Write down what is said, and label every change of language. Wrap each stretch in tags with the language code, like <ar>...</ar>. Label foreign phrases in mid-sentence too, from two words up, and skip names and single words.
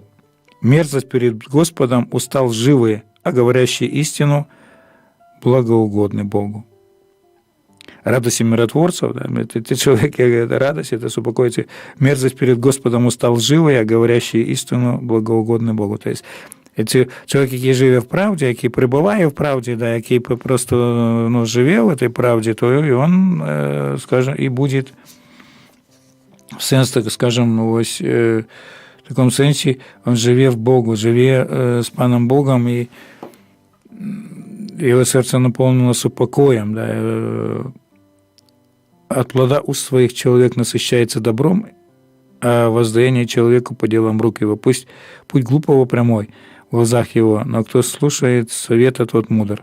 <ru>Мерзость перед Господом уста лживые, а говорящие истину благоугодны Богу». Радость миротворцев, да, ты человек, это радость, это супокоится. Мерзость перед Господом уста лживые, а говорящие истину благоугодны Богу. То есть человек,</ru> <uk>який живе в правді, який перебуває в правді, да, який просто живе</uk> <ru>в этой</ru> <uk>правді,</uk> <ru>то и он, скажем, и будет в сенс, так скажем,</ru> <uk>ось, в такому сенсі, он живе в Богу, живе з паном Богом,</uk> <ru>и его сердце наполнено супокоем, да. От плода уст своих человек насыщается добром, а воздаяние человеку по делам рук его. Пусть путь глупого прямой в глазах его, но кто слушает совета, тот мудр.</ru>